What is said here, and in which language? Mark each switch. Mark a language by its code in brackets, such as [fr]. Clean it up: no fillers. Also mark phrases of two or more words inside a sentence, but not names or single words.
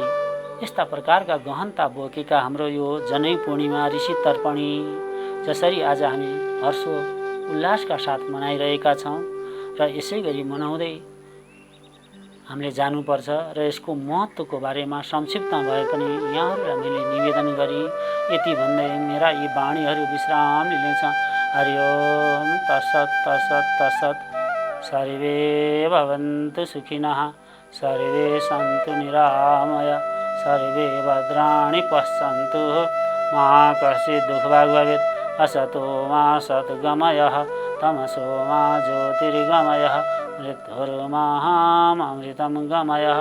[ne] यस्ता प्रकारका गहनता बोकेका हाम्रो यो जनै पूर्णिमा, ऋषि तर्पणी जसरी आज हामी हर्षो उल्लासका साथ मनाइरहेका छौँ र यसै गरी मनाउँदै हामीले जानुपर्छ र यसको महत्त्वको बारेमा संक्षिप्तमा भए पनि यहाँहरूलाई मैले निवेदन गरी यति भन्दै मेरा यी वाणीहरू विश्राम लिनेछ। [sa] हरि ओम तत्सत् तत्सत् तत्सत्। सर्वे भवन्तु सुखिनः, सर्वे सन्तु निरामया, सर्वे भद्राणि पश्यन्तु, मा कश्चित् दुःखभाग् भवेत्। असतो मा सद्गमयः, तमसो मा ज्योतिर्गमयः, मृत्युर्मामृतं गमयः।